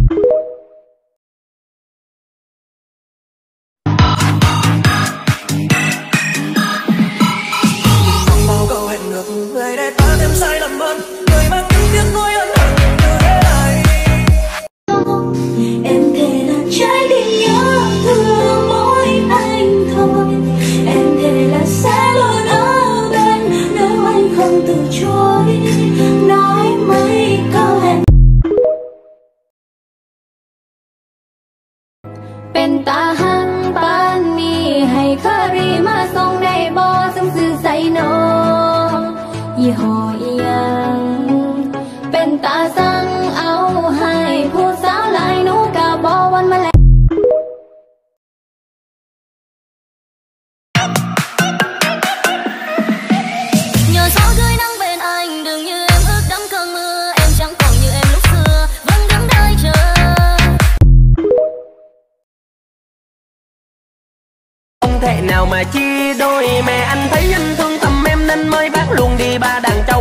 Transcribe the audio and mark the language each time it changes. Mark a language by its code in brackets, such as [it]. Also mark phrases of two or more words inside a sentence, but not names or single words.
[vi] Bao câu hẹn ngược người để ta thêm sai lầm hơn, người mang những tiếc nuối ân hận như thế này. Em thề là trái tim nhớ thương mỗi anh thôi. Em thề là sẽ luôn ở bên nếu anh không từ chối. Nói mấy câu hẹn [tts] เป็นตาหังปานนี้ให้เคอรีมาส่งได้บ่ซึ่งสื่อใส่น้องยี่ห้ออีหยังเป็นตาสั่งเอาให้ผู้สาวหลายหนูกะบ่วันมาแล้ว [vi] Nhờ gió gửi nắng bên anh, đừng như em ướt đẫm cơn mưa. Em chẳng còn như em lúc xưa, vẫn đứng đợi chờ. Không thể nào mà chia đôi, mẹ anh thấy anh thương thầm em nên mới bác luôn đi ba đàn trâu.